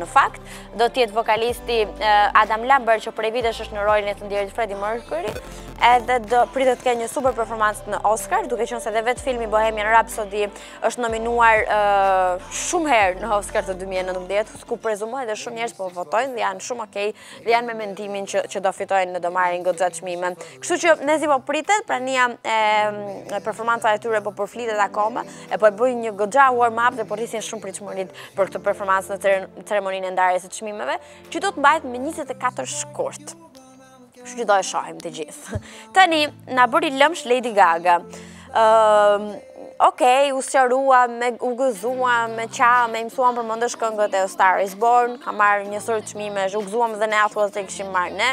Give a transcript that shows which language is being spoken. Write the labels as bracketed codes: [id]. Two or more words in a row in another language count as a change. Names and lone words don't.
[sq] Në fakt, do të jetë vokalisti Adam Lambert që prej vitesh është në rolin e të ndjerit Freddie Mercury, edhe do pritet të kenë një super performancë në Oscar, duke qenë se edhe vetë filmi Bohemian Rhapsody është nominuar shumë herë në Oscar të 2019, ku prezumohet edhe shumë njerëz po votojnë dhe janë shumë okay dhe janë me mendimin që do fitojnë në do marrin goxha çmime. Kështu që nezi po pritet, prania e performanca e tyre po përflitet akoma, e po e bëjnë një goxha [en] warm up [sq] dhe po rrisin shumë pritshmëritë për këtë performancë në ceremoninë e ndarjes së çmimeve, që do të mbahet me 24 shkurt. Kështu që do e shohim të gjithë. Tani, na bëri lëmsh Lady Gaga. Okej, u sqarua, u gëzuam, me mësuam përmendesh këngët e A Star Is Born, ka marrë një sër çmimesh, u gëzuam dhe ne ato që kishim marrë ne.